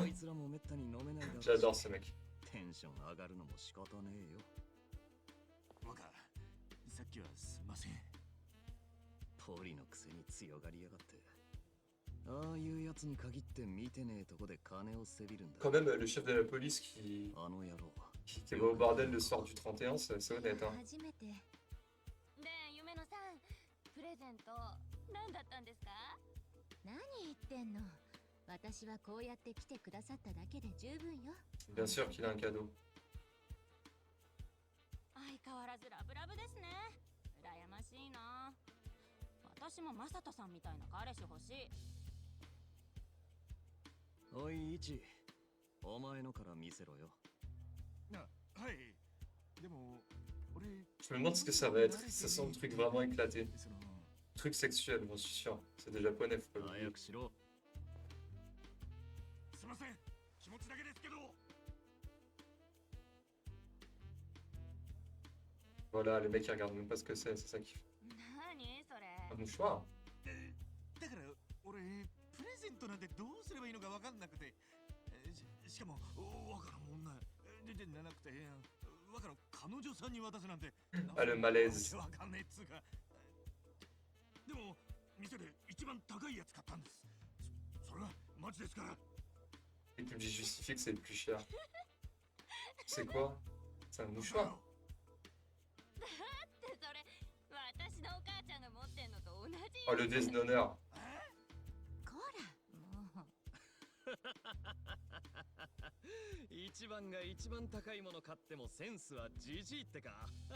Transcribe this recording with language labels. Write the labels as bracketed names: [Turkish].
[Japanese] こいつらもめったに飲めないだろうし。 [French] J'adore ce mec. [Japanese] テンション上がるのも仕方ねえよ。若、さっきはすんません。ポリのくせに強がりやがって。ああいうやつに限って見てねえとこで金をせびるんだ。 [French] Quand même, le chef de la police qui [Japanese] あの野郎。 [French] va au bordel le soir du 31, c'est honnête. Hein. [Japanese] 初めて。で、夢野さん、プレゼント何だったんですか？何言ってんの？私はこうやって来てくださっただけで十分よ。 [French] Bien sûr qu'il a un cadeau. [Japanese] 相変わらずラブラブですね。羨ましいな。私もマサトさんみたいな彼氏欲しい。おいイチ、お前のから見せろよ。はい。でも俺 [French] Je me demande ce que ça va être. Ça sent le truc vraiment éclaté. Truc sexuel, j'en suis sûr. C'est des japonais, faut pas le [Japanese] 早 [French] dire. [Japanese] くしろ。すいません。気持ちだけですけど。 [French] Voilà, les mecs ils regardent même pas ce que c'est ça qui fait. [Japanese] 何それ？ [French] Un mouchoir. [Japanese] だから俺プレゼントなんてどうすればいいのかわかんなくて、しかも若の女でなくて若の彼女さんに渡すなんて [French] Ah, le malaise. [Japanese] わかんねえっつうか。でも店で一番高いやつ買ったんです。それはマジですから。 [French] Et puis j'ai justifié que c'est le plus cher. C'est quoi? C'est un mouchoir. [Japanese] ってそれ、私のお母ちゃんが持ってんのと同じ。 [French] Oh, le déshonneur. [Japanese] こら、もう。一番が一番高いもの買ってもセンスはじじいってか。